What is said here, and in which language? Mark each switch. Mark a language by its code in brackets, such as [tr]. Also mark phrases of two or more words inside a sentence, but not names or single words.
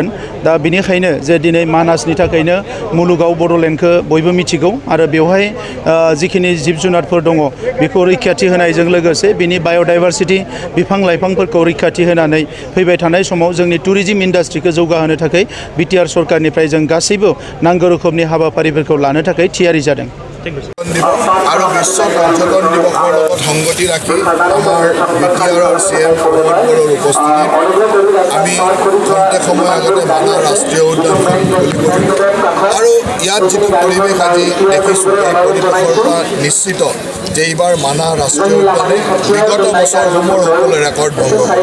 [brx] दा बिनिखायनो जे दिनै मानासनि थाखायनो मुलुगाव बड'लेण्डखौ बयबो मिथिगौ आरो बेवहाय जिखिनि जिब जुनारफोर दङ बेखौ रैखाथि होनायजों लोगोसे बिनि बाय'डाइभारसिटि बिफां लाइफांफोरखौ रैखाथि होनानै फैबाय थानाय समाव जोंनि [en] tourism industry [brx] जौगाहोनो थाखाय बिटिआर सरकारनिफ्राय जों गासैबो नांगौ रोखोमनि हाबाफारिफोरखौ लानो थाखाय थियारि जादों। [as] আৰু বিশ্ব পৰ্যটন দিৱসৰ লগত সংগতি ৰাখি আমাৰ বিটিআৰৰ CM প্ৰমোদৰ উপস্থিতিত আমি খন্তেক সময় আগতে মানাহ ৰাষ্ট্ৰীয় উদ্যানখন মুকলি কৰিলোঁ আৰু ইয়াত যিটো পৰিৱেশ আজি দেখিছোঁ এই পৰিৱেশৰ পৰা নিশ্চিত যে এইবাৰ মানাহ ৰাষ্ট্ৰীয় উদ্যানে বিগত বছৰসমূহৰ সকলো ৰেকৰ্ড ভংগ কৰে।